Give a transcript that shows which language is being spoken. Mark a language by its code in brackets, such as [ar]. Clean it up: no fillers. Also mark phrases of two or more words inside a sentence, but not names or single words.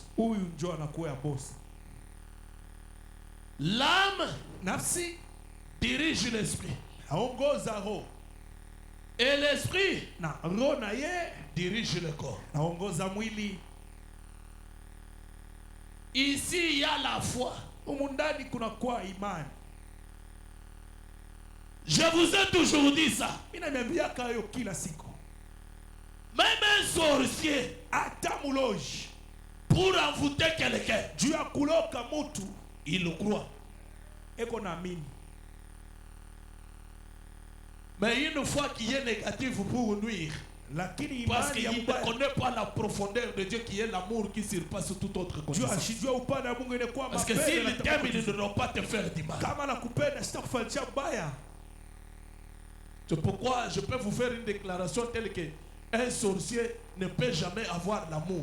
[sw] Huyu ndio anakuwa boss. [fr] L'âme, [sw] nafsi, [fr] dirige l'esprit. [sw] Aongoza roho. [fr] Et l'esprit, [sw] na roho na ye, [fr] dirige le corps. [sw] Aongoza mwili. [fr] Ici il y a la foi. [sw] Humu ndani kuna kwa imani. [fr] Je vous ai toujours dit ça. [sw] Mimi naambia kayo kila siku. [fr] Même un sorcier, [sw] atamuloji, [fr] pour envoûter quelqu'un, [sw] juu ya kuloka mtu, [fr] il le croit. [sw] Eko naamini. [fr] Mais une fois qu'il est négatif pour nuire, parce qu'il ne connaît pas la profondeur de Dieu qui est l'amour qui surpasse toute autre connaissance. Parce que s'il t'aime, il ne doit pas te faire du mal. C'est pourquoi je peux vous faire une déclaration telle que un sorcier ne peut jamais avoir l'amour.